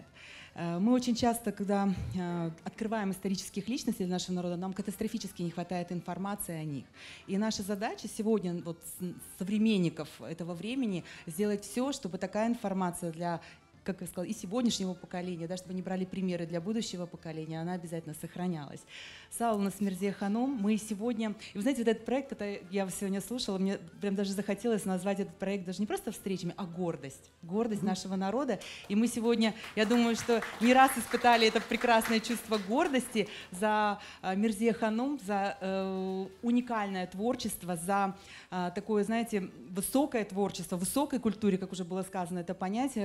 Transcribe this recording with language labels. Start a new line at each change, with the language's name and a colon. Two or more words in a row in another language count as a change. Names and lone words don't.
Russian: Мы очень часто, когда открываем исторических личностей нашего народа, нам катастрофически не хватает информации о них. И наша задача сегодня, вот, современников этого времени, сделать все, чтобы такая информация для, как я сказала, и сегодняшнего поколения, да, чтобы они брали примеры для будущего поколения, она обязательно сохранялась.
Crimean Tatar: Sağ olun Мерзия ханым.
Russian: Мы сегодня... И вы знаете, вот этот проект, это я сегодня слушала, мне прям даже захотелось назвать этот проект даже не просто встречами, а гордость. Гордость нашего народа. И мы сегодня, я думаю, что не раз испытали это прекрасное чувство гордости за Мерзия ханым, за уникальное творчество, за такое, знаете, высокое творчество, высокой культуре, как уже было сказано, это понятие.